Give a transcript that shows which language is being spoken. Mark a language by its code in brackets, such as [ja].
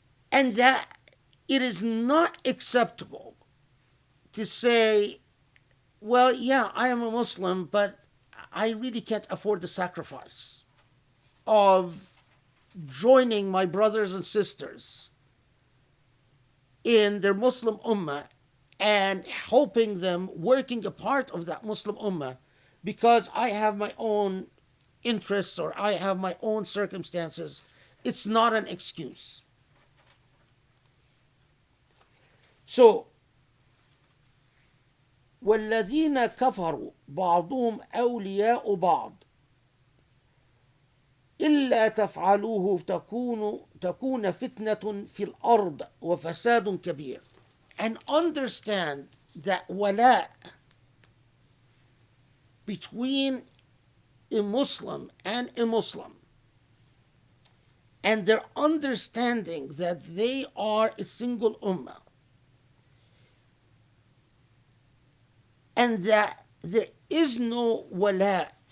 [en] And that it is not acceptable to say, well, yeah, I am a Muslim, but I really can't afford the sacrifice of joining my brothers and sisters in their Muslim Ummah and helping them, working a part of that Muslim Ummah, because I have my own interests or I have my own circumstances. It's not an excuse. So, [ar] والذين كفروا بعضهم أولياء بعض إلا تفعلوه تكون فتنة في الأرض وفساد كبير. [en] And understand that wala between a Muslim and a Muslim, and their understanding that they are a single ummah, and that there is no wala.